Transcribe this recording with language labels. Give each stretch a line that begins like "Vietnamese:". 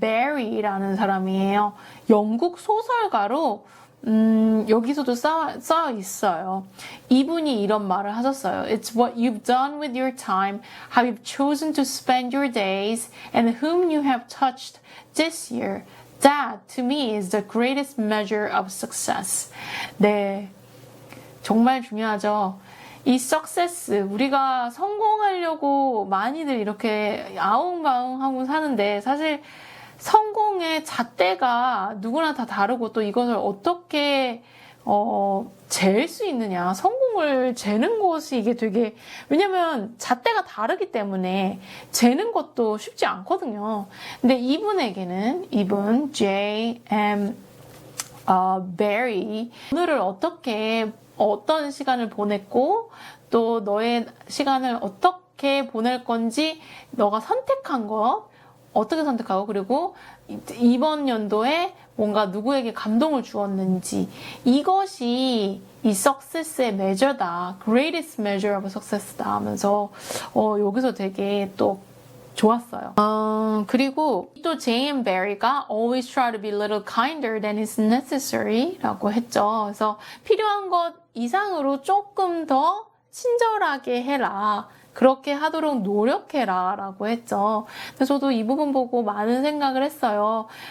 Korean: Barrie라는 사람이에요. 영국 소설가로 여기서도 써 있어요. 이분이 이런 말을 하셨어요.
English: It's what you've done with your time, how you've chosen to spend your days, and whom you have touched this year. That, to me, is the greatest measure of success.
Korean: 네. 정말 중요하죠. 이 success, 우리가 성공하려고 많이들 이렇게 아웅바웅하고 사는데 사실 성공의 잣대가 누구나 다 다르고 또 이것을 어떻게 잴 수 있느냐. 성공을 재는 것이 이게 되게, 왜냐면 잣대가 다르기 때문에 재는 것도 쉽지 않거든요. 근데 이분 J.M. Barrie, 오늘을 어떤 시간을 보냈고 또 너의 시간을 어떻게 보낼 건지 너가 선택한 것 어떻게 선택하고 그리고 이번 연도에 뭔가 누구에게 감동을 주었는지 이것이 이 success의 measure다.
English: greatest measure of success
Korean: 다 하면서 여기서 되게 또 좋았어요. 그리고 또 J.M.
English: Barrie가 always try to be a little kinder than is necessary
Korean: 라고 했죠. 그래서 필요한 것 이상으로 조금 더 친절하게 해라. 그렇게 하도록 노력해라 라고 했죠. 근데 저도 이 부분 보고 많은 생각을 했어요.